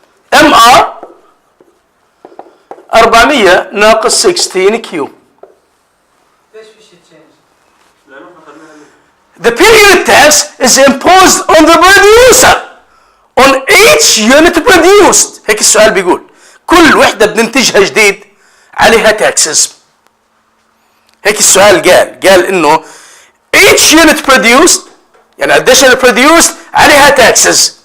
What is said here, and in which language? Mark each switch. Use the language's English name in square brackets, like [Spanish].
[Arabic] MR 400 ناقص 16Q. [English] The per unit tax is imposed on the producer on each unit produced. [Arabic] هيك السؤال بيقول كل وحدة بننتجها جديد عليها taxes. هيك السؤال قال انه [English] each unit produced [Arabic] يعني [English] additional produced [Arabic] عليها taxes.